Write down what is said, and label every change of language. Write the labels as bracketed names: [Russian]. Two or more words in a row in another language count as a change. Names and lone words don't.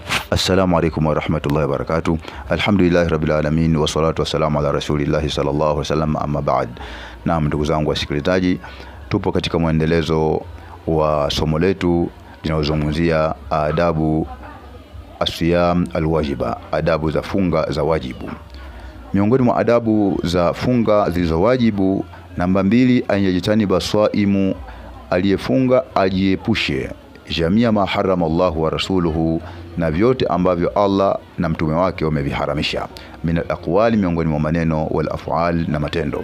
[Arabic] السلام عليكم ورحمة الله وبركاته. الحمد لله رب العالمين والصلاة والسلام على رسول الله صلى الله عليه وسلم، أما بعد. [Swahili] Naam, ndugu zangu wasikilizaji, tupo katika muendelezo wa somo letu linalozungumzia [Arabic] آداب الصيام الواجب, [Swahili] adabu za funga za wajibu. Miongoni mwa adabu za funga zilizowajibu, namba 2, [Arabic] أن يجتنب الصائم, [Swahili] aliyefunga ajiepushe [Arabic] جميع ما حرم الله ورسوله, [Swahili] na vyote ambavyo Allah na mtume wake wameviharamisha, [Arabic] من الأقوال, [Swahili] miongoni mwa maneno, [Arabic] والأفعال, [Swahili] na matendo.